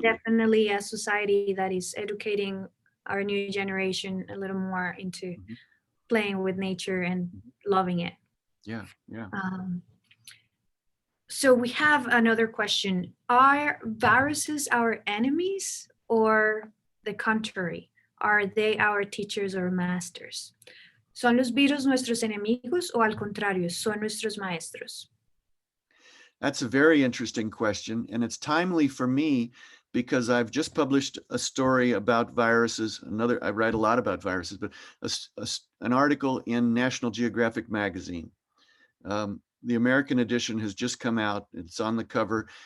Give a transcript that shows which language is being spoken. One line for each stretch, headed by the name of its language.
English: definitely a society that is educating our new generation a little more into playing with nature and loving it. Yeah, yeah. So we have another question. Are viruses our enemies or the contrary? Are they our teachers or masters?
Spanish: ¿Son los virus nuestros enemigos o al contrario, son nuestros maestros?
English: That's a very interesting question, and it's timely for me because I've just published a story about viruses. I write a lot about viruses, but an article in National Geographic magazine. The American edition has just come out. It's on the cover.